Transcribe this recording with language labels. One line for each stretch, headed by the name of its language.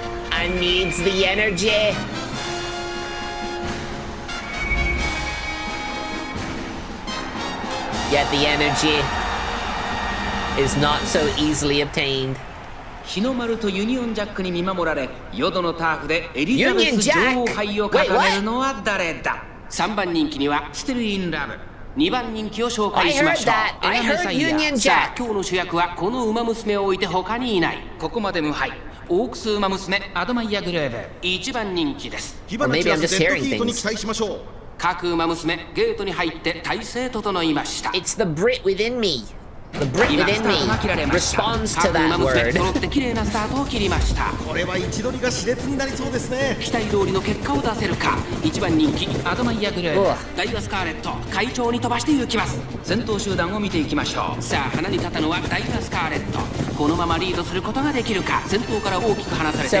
English: I needs the energy. Yet the energy is not so easily obtained.
Japanese: 日の丸とユニオンジャックに見守られ、淀のターフでエリザベス女王杯を掲げるのは誰だ？ 3番人気にはステルインラブ、2番人気を紹介しましょう。アラメサイヤ。さあ、今日の主役はこの馬娘を置いて他にいない。ここまで無敗。オークス馬娘アドマイヤグルーブ、1番人気です。火花散らすデッドヒートに期待しましょう。各馬娘ゲートに入って体勢整いました。
English: It's the Brit within me. The Brit within me responds to that word.
Japanese: 揃って綺麗なスタートを切りました。これは位置取りが熾烈になりそうですね。期待通りの結果を出せるか。1番人気アドマイヤグルーブ、ダイワスカーレット会長に飛ばして行きます。先頭集団を見ていきましょう。さあ、花に立ったのはダイワスカーレット。このままリードすることができるか。先頭から大きく離されて、